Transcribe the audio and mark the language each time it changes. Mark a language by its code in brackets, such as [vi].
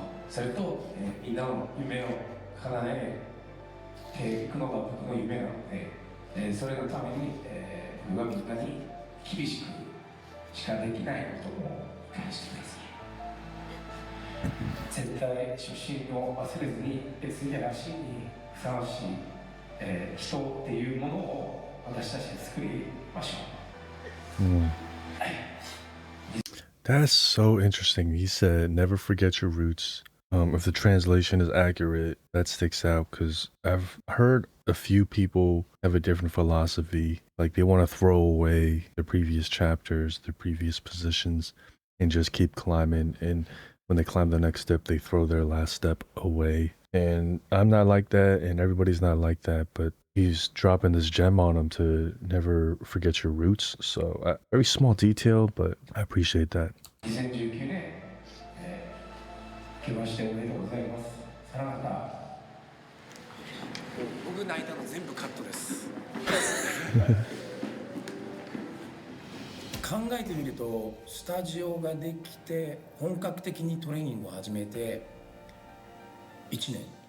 [ja] それと、みんなの夢を叶えていくのが僕の夢なので、それのために、僕はみんなに厳しくしかできないことも理解してください。絶対初心を忘れずに STRA にふさわしい、人っていうものを私たちで作りましょう。 [en] That's so interesting. He said, never forget your roots. If the translation is accurate, that sticks out because I've heard a few people have a different philosophy. Like they want to throw away the previous chapters, the previous positions, and just keep climbing. And when they climb the next step, they throw their last step away. And I'm not like that, and everybody's not like that, but he's dropping this gem on them to never forget your roots. So very small detail, but I appreciate that. [ja] 2019年、明けましておめでとうございます。さらばだ。僕泣いたの全部カットです。考えてみるとスタジオができて本格的にトレーニングを始めて1年